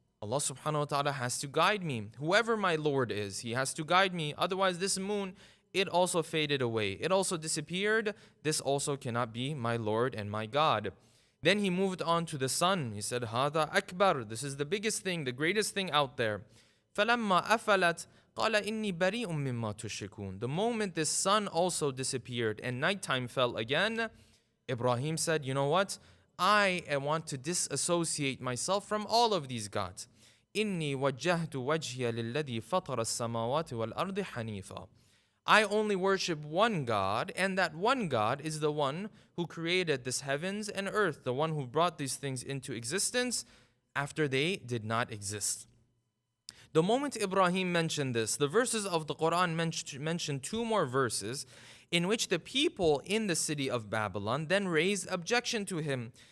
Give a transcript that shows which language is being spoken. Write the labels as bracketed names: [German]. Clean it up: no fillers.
[English] Allah subhanahu wa ta'ala has to guide me. Whoever my Lord is, He has to guide me. Otherwise, this moon, it also faded away. It also disappeared. This also cannot be my Lord and my God. Then he moved on to the sun. He said, [Arabic] هذا أكبر. [English] This is the biggest thing, the greatest thing out there. [Arabic] فلما أفلت قال إني بريء مما تشركون. [English] The moment this sun also disappeared and nighttime fell again, Ibrahim said, you know what? I want to disassociate myself from all of these gods. [Arabic] إني وجهت وجهي للذي فطر السماوات والأرض حنيفا. [English] I only worship one God, and that one God is the one who created this heavens and earth, the one who brought these things into existence after they did not exist. The moment Ibrahim mentioned this, the verses of the Quran mentioned two more verses in which the people in the city of Babylon then raised objection to him.